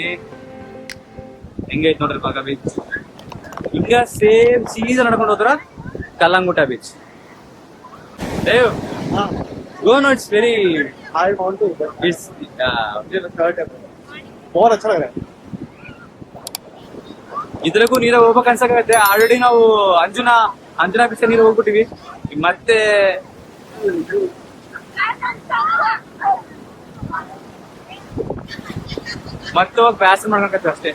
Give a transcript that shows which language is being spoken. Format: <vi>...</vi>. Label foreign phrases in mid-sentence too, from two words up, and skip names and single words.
<kn>ಹೆಂಗೈತ್ ನೋಡ್ರಿ ಬಾಗಾ ಬೀಚ್. ಈಗ ಸೇಮ್ ಸೀದಾ ನಡ್ಕೊಂಡು ಹೋದ್ರ ಕಲ್ಲಂಗುಟ್ಟ ಬೀಚ್.</kn> <en>Dev go no, it's very I want to. ಇಟ್ಸ್</en> <hi>बहुत अच्छा लग रहा है.</hi> <kn>ಇದ್ರಾಗೂ ನೀರಾಗ ಹೋಗ್ಬೇಕು ಅನ್ಸಕತ್ತೆ. ಆಲ್ರೆಡಿ ನಾವು ಅಂಜನಾ ಬೀಚ್ ನೀರು ಹೋಗ್ಬಿಟ್ಟಿವಿ. ಈಗ ಮತ್ತೆ ಹೋಗಿ ಬ್ಯಾಸರ ಮಾಡ್ಬೇಕತ್ತೆ ಅಷ್ಟೇ.</kn>